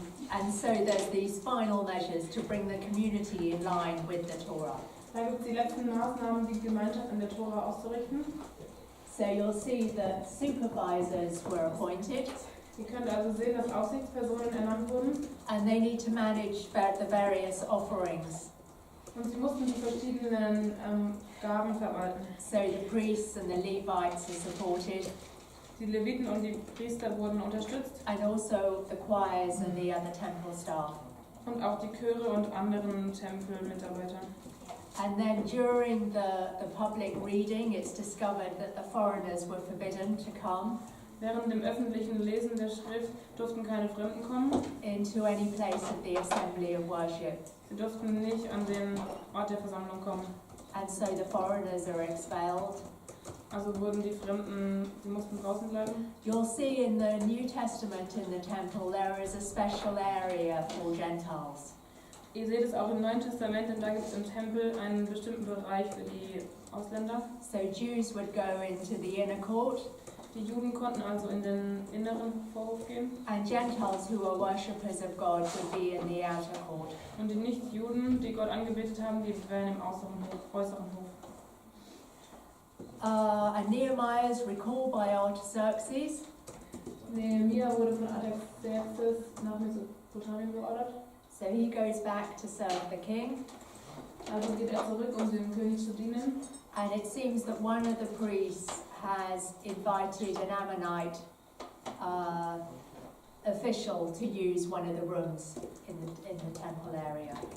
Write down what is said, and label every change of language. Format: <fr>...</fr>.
<en>And so there's these final measures to bring the community in line with the Torah.</en> <de>Da gibt es die letzten Maßnahmen, die Gemeinschaft in der Tora auszurichten.</de> <en>So you'll see that supervisors were appointed,</en> <de>Ihr könnt also sehen, dass Aufsichtspersonen ernannt wurden.</de> <en>and they need to manage the various offerings.</en> <de>Und sie mussten die verschiedenen Gaben verwalten.</de> <en>So the priests and the Levites are supported,</en> <de>Die Leviten und die Priester wurden unterstützt.</de> <en>and also the choirs and the other temple staff.</en> <de>Und auch die Chöre und anderen Tempelmitarbeiter.</de> <en>And then during the public reading, it's discovered that the foreigners were forbidden to come</en> <de>Während dem öffentlichen Lesen der Schrift durften keine Fremden kommen.</de> <en>into any place of the assembly of worship.</en> <de>Sie durften nicht an den Ort der Versammlung kommen.</de> <en>And so the foreigners are expelled.</en> <de>Also wurden die Fremden, sie mussten draußen bleiben.</de> <en>You'll see in the New Testament in the temple there is a special area for Gentiles.</en> <de>Ihr seht es auch im Neuen Testament, denn da gibt es im Tempel einen bestimmten Bereich für die Ausländer.</de> <en>So Jews would go into the inner court,</en> <de>Die Juden konnten also in den inneren Vorhof gehen</de> <en>and Gentiles who are worshippers of God would be in the outer court.</en> <de>und die Nicht-Juden, die Gott angebetet haben, die wären im äußeren Hof.</de> <en>And Nehemiah is recalled by Artaxerxes,</en> <de>Nehemia wurde von Artaxerxes nach Mesopotamien beordert.</de> <en>so he goes back to serve the king.</en> <de>Also geht er zurück, um dem König zu dienen.</de> <en>And it seems that one of the priests has invited an Ammonite official to use one of the rooms in the temple area.</en>